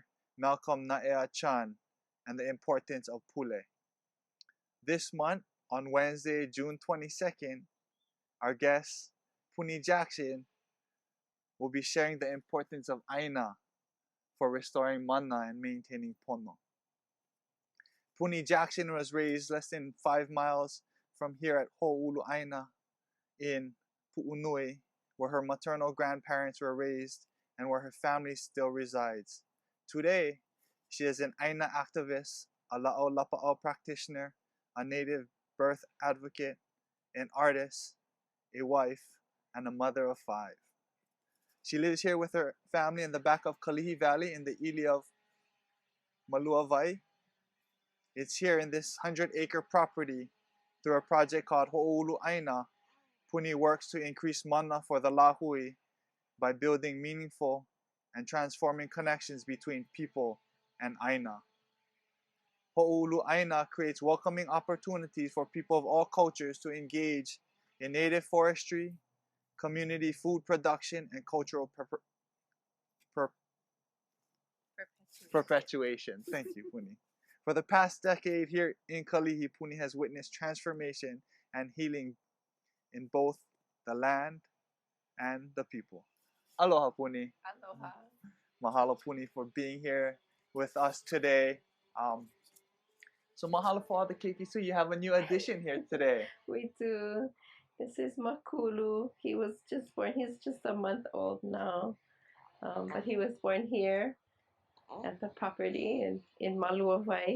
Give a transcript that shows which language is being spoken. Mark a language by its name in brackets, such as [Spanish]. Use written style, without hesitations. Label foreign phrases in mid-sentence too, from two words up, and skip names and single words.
[English] Malcolm Naea Chan and the importance of pule. This month, on Wednesday, June 22nd, our guest, Puni Jackson, will be sharing the importance of ʻāina for restoring mana and maintaining pono. Puni Jackson was raised less than 5 miles from here at Ho'oulu ʻāina in Pu'unui, where her maternal grandparents were raised and where her family still resides. Today, she is an ʻāina activist, a [Hawaiian] la'o lapa'o [English] practitioner, a native birth advocate, an artist, a wife, and a mother of 5. She lives here with her family in the back of Kalihi Valley in the ili of Maluawai. It's here in this 100-acre property through a project called Ho'oulu ʻāina. Puni works to increase mana for the lahui by building meaningful and transforming connections between people and ʻāina. Ho'oulu ʻāina creates welcoming opportunities for people of all cultures to engage in native forestry, community food production, and cultural perpetuation. Thank you, Puni. For the past decade here in Kalihi, Puni has witnessed transformation and healing in both the land and the people. Aloha, Puni. Aloha. Mahalo, Puni, for being here with us today. So mahalo for all the keiki. So you have a new addition here today. We do. This is Makulu. He was just born. He's just a month old now, but he was born here at the property in Maluawai.